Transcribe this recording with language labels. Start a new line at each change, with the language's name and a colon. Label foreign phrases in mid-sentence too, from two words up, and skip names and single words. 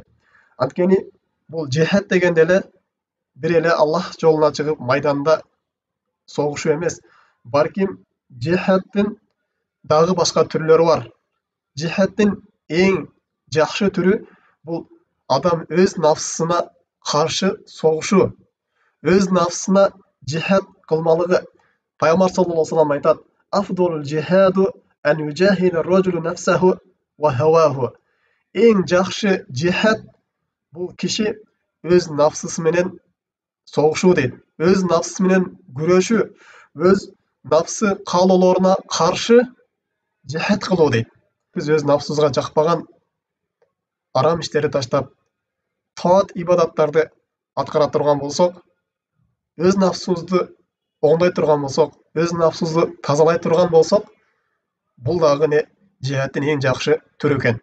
Kyrgyz: Анткени бул жихад дегенде эле бир эле Аллах жолуна чыгып майданда согушуу эмес, балким жихаддын дагы башка түрлөрү бар. Жихаддын эң жакшы түрү бул адам өз нафсына каршы согушу, өз нафсына жихад кылмалыгы.
Arabic: Пайгамбар صلى الله عليه وسلم айтат: "أفضل الجهاد أن يجاهد الرجل نفسه وهواه."
Kyrgyz: Эң жакшы жихад бул киши өз нафсысы менен согушуу дейт. Өз нафсы менен күрөшүү, өз нафсы каалоолоруна каршы жихад кылуу дейт. Биз өз нафсыбызга жакпаган арам иштерди таштап, таат ибадаттарды аткара турган болсок, өз нафсыбызды оңдой турган болсок, өз нафсыбызды тазалай турган болсок, бул дагы жихаддын эң жакшы түрү экен.